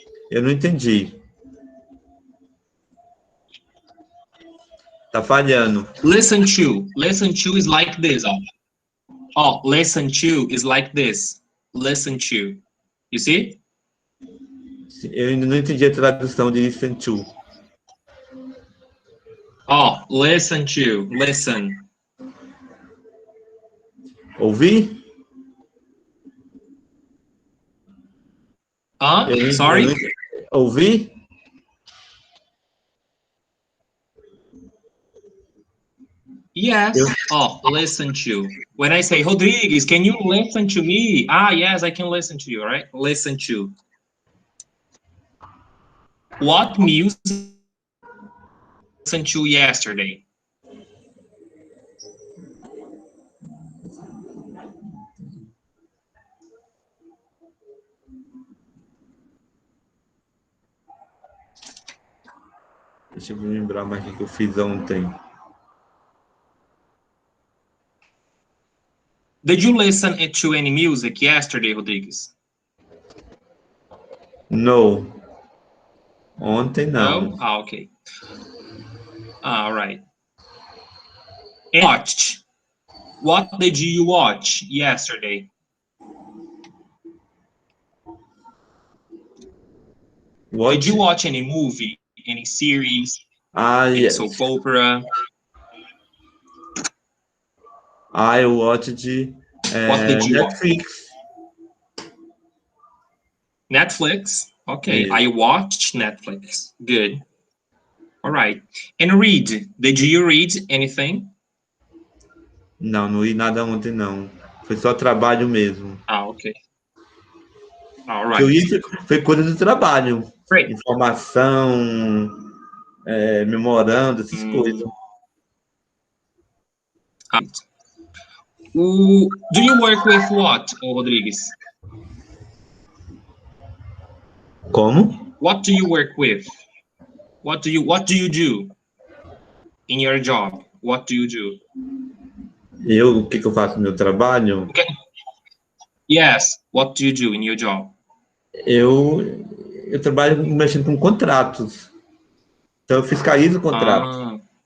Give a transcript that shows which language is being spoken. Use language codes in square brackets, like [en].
[pt] Eu não entendi. Tá falhando. [en] Listen to. Listen to is like this. Oh, listen to is like this. Listen to. You see? [pt] Eu ainda não entendi a tradução de listen to. [en] Oh, listen to. Listen. [pt] Ouvir? [en] Sorry? [pt] Ouvir? [en] Yes. Oh, listen to. When I say, Rodrigues, can you listen to me? Yes, I can listen to you, right? Listen to. What music listened to yesterday? [pt] Deixa eu me lembrar mais o que eu fiz ontem. [en] Did you listen to any music yesterday, Rodrigues? [pt] No. Ontem não. [en] No? Okay. All right. And watched. What did you watch yesterday? Did you watch any movie, any series, any yes. soap opera? I watched What did you Netflix. Watch? Netflix? Okay, I watched Netflix. Good. All right. And read. Did you read anything? [pt] Não li nada ontem, não. Foi só trabalho mesmo. [en] Okay. All right. [pt] Que eu li foi coisa do trabalho. [en] Great. [pt] Informação, memorando, essas coisas. [en] Do you work with what, Rodrigues? [pt] Como? [en] What do you work with? What do you do in your job? What do you do? [pt] O que eu faço no meu trabalho? [en] Okay. Yes, what do you do in your job? [pt] Eu trabalho mexendo com contratos. Então, eu fiscalizo o contrato.